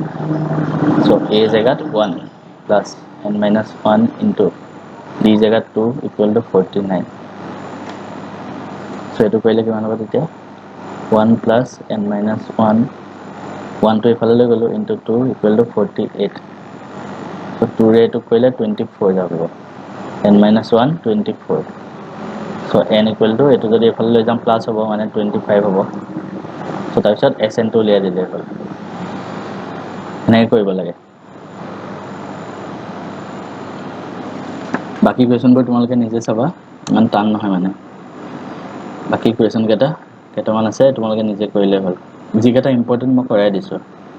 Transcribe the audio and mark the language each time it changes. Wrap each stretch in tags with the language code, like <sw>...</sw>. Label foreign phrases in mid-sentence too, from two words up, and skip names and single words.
<en>so a</en> <as>জায়গাত</as> <en>1 plus n minus 1 into d জায়গাত 2 equal to 49।</en> <as>so এটো কৰিলে কিমান হ'ব তেতিয়া</as> <en>1 plus n minus 1 1 to</en> <as>ইফালে লৈ গলো</as> <en>into 2 equal to</en> <as>48। so 2 ৰে এটো কৰিলে 24 যাব</as> <en>n minus</en> <as>1 24। so</as> <en>n equal to</en> <as>এটো যদি ইফালে লৈ যাম প্লাস হ'ব মানে 25 হ'ব। so তাৰপিছত sn টো উলিয়াই দিলে হ'ল এনেকৈ কৰিব লাগে। বাকি কোৱেশ্চনবোৰ তোমালোকে নিজে চাবা ইমান টান নহয় মানে বাকি কোৱেশ্চন কেইটামান আছে তোমালোকে নিজে কৰিলে হ'ল যিকেইটা ইম্পৰ্টেন্ট মই কৰাই দিছো।</as>